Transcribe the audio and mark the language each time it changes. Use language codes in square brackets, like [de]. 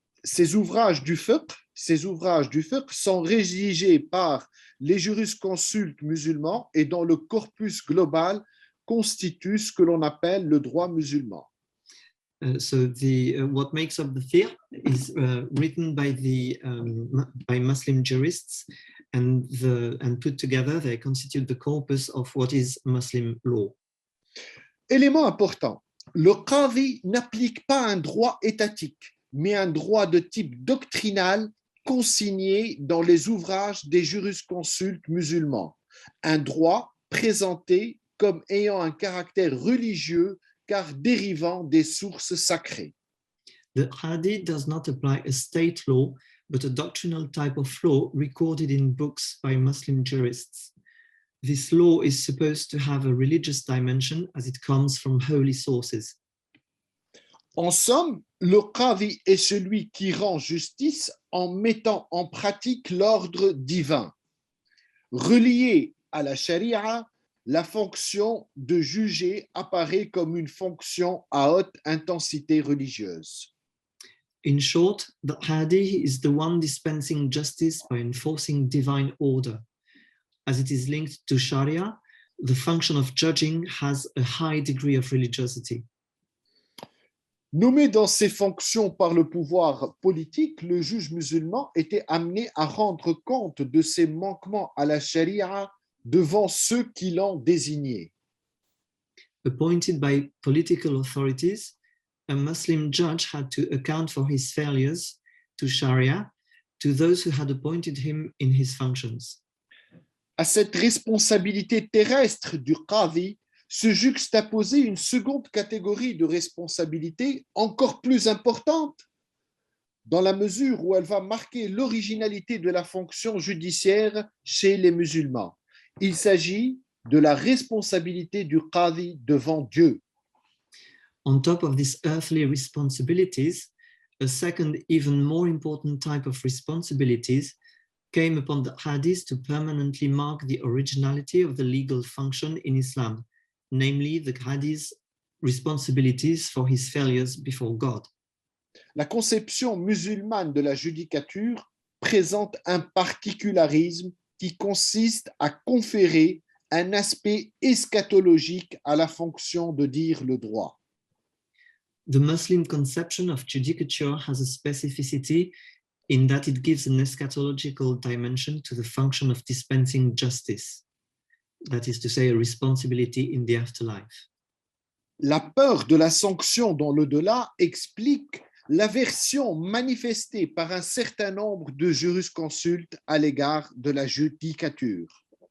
[fr] Ces ouvrages du fiqh sont rédigés par les jurisconsultes musulmans et dont le corpus global constitue ce que l'on appelle le droit musulman. [en] So what makes up the fiqh is written by by Muslim jurists and put together they constitute the corpus of what is Muslim law. [fr] Élément important, le qadi n'applique pas un droit étatique, mais un droit de type doctrinal consigné dans les ouvrages des jurisconsultes musulmans, un droit présenté comme ayant un caractère religieux car dérivant des sources sacrées. [en] The qadi does not apply a state law, but a doctrinal type of law recorded in books by Muslim jurists. This law is supposed to have a religious dimension as it comes from holy sources. [fr] En somme, le qadi est celui qui rend justice en mettant en pratique l'ordre divin. Relié à la charia, la fonction de juger apparaît comme une fonction à haute intensité religieuse. [en] In short, the qadi is the one dispensing justice by enforcing divine order. As it is linked to Sharia, the function of judging has a high degree of religiosity. [fr] Nommé dans ses fonctions par le pouvoir politique, le juge musulman était amené à rendre compte de ses manquements à la charia devant ceux qui l'ont désigné. [en] Appointed by political authorities, a Muslim judge had to account for his failures to Sharia to those who had appointed him in his functions. [fr] À cette responsabilité terrestre du qadi se juxtaposait une seconde catégorie de responsabilité encore plus importante, dans la mesure où elle va marquer l'originalité de la fonction judiciaire chez les musulmans. Il s'agit de la responsabilité du qadi devant Dieu. [en] On top of these earthly responsibilities, a second, even more important type of responsibilities came upon the qadis to permanently mark the originality of the legal function in Islam, namely the qadi's responsibilities for his failures before God. [fr] La conception musulmane de la judicature présente un particularisme qui consiste à conférer un aspect eschatologique à la fonction de dire le droit. [en] The Muslim conception of judicature has a specificity in that it gives an eschatological dimension to the function of dispensing justice. That is to say, a responsibility in the afterlife. [fr] La peur de la sanction dans l'au-delà explique l'aversion manifestée par un certain nombre de jurisconsultes à l'égard de la judicature.